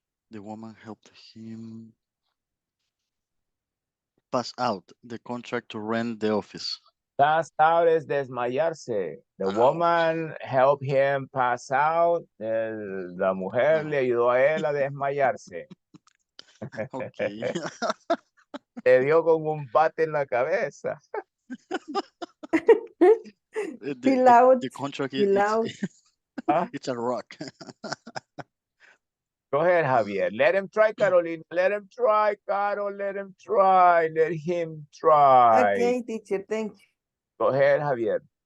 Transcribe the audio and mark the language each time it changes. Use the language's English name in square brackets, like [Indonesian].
[English] The woman helped him pass out the contract to rent the office. [Spanish] Pass out es desmayarse. [English] The woman helped him pass out. [Spanish] La mujer le ayudó a él a desmayarse. [English] Okay. [Spanish] Le dio con un bate en la cabeza. [English] The contract is it's a rock. Go ahead, Javier. Let him try, Carolina. Let him try, Carol. Let him try. Let him try. Okay, teacher, thank you. Go ahead, Javier.